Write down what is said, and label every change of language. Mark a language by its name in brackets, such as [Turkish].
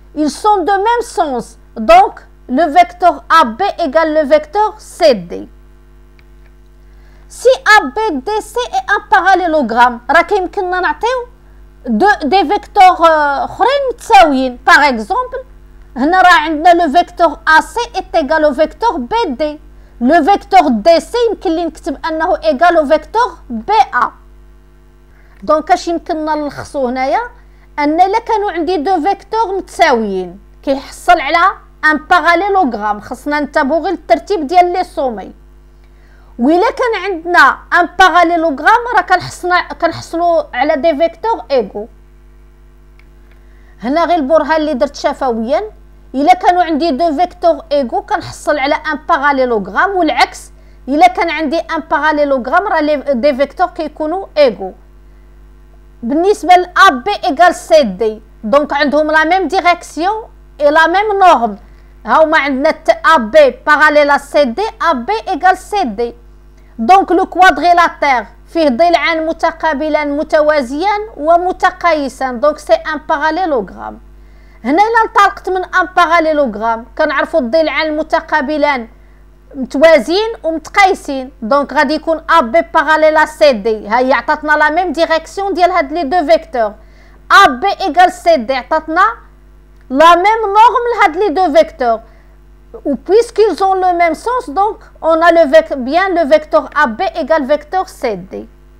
[French] Ils sont de même sens. Donc le vecteur AB égale le vecteur CD. Si ABDC est un parallélogramme, [Arabic] راه كيمكننا نعطيو [French] des vecteurs [Arabic] اخرين متساويين. [French] Par exemple, [Arabic] هنا راه عندنا [French] لو فيكتور AC est égal au vecteur BD. لو فيكتور DC [Arabic] يمكن لي نكتب انه [French] égal au vecteur BA. [Arabic] دونك اش يمكننا نلخصو هنايا ان الا كانوا عندي دو فيكتور متساويين كيحصل على ان باراليلوغرام، خصنا ننتبهوا غير الترتيب ديال لي سومي. وإلا كان عندنا ان باراليلوغرام راه كنحصلوا على [French] دي فيكتور ايغو. [Arabic] هنا غير البرهان اللي درت شفويا، الا كانوا عندي [French] دو فيكتور ايغو [Arabic] كنحصل على ان باراليلوغرام، والعكس الا كان عندي ان باراليلوغرام راه دي فيكتور كيكونوا ايغو. بالنسبه ل AB égale CD دونك عندهم [French] لا ميم ديريكسيون اي لا ميم نورم. [Arabic] هاهما عندنا AB باراليل CD AB égale CD. دونك لو كوادريلاتير فيه ضلعان متقابلان متوازيان ومتقايسان، دونك [French] سي ان باراليلوغرام. [Arabic] هنا الا انطلقت من ان باراليلوغرام كنعرفوا الضلعان المتقابلان متوازيين ومتقايسين، دونك غادي يكون AB باراليل CD. هاي عطاتنا [French] لا ميم ديريكسيون [Arabic] ديال هاد لي دو فيكتور. AB égale CD عطاتنا [French] لا ميم نورم [Arabic] لهاد لي دو فيكتور. [French] Ou puisqu'ils ont le même sens, donc on a bien le vecteur AB égale vecteur CD.